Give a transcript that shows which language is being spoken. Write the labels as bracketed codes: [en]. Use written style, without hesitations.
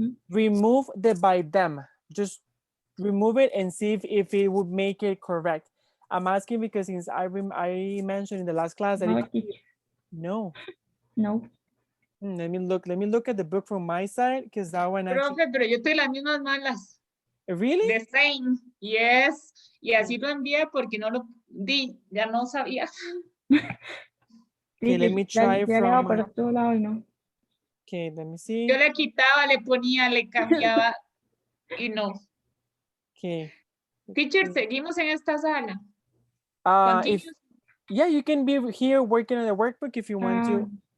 [en] Remove the by them. Just remove it and see if it would make it correct. I'm asking because since I mentioned in the last class that it no, could be, no. no. Let me look at the book from my side because that one actually. [es] Profe, pero yo tengo las mismas malas. [en] Really? The same, yes. [es] Y así lo envié porque no lo di, ya no sabía. [en] Okay, let me try [es] ya le [en] from. [es] hago para todo lado y no. [en] Okay, let me see. [es] Yo le quitaba, le ponía, le cambiaba y no. [en] Okay. [es] Teacher, seguimos en esta sala. [en] If yeah, you can be here working on the workbook if you want to.